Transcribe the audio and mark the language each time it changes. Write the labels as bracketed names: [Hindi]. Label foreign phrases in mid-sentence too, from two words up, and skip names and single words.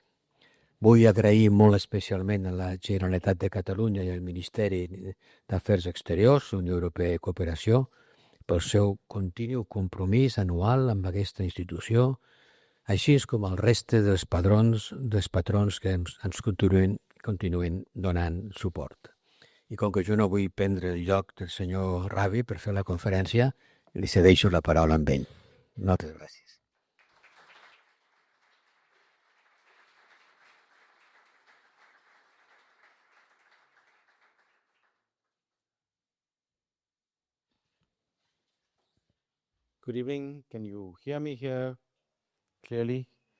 [Catalan] Vull agrair molt especialment a la Generalitat de Catalunya i al Ministeri d'Afers Exteriors, Unió Europea i Cooperació, pel seu continu compromís anual amb aquesta institució, així com el reste dels patrons que ens continuen donant suport. I com que jo no vull prendre el lloc del senyor Revi per fer la conferència, li cedeixo la paraula amb ell. Moltes gràcies. [English] Good evening. Can you hear me here clearly?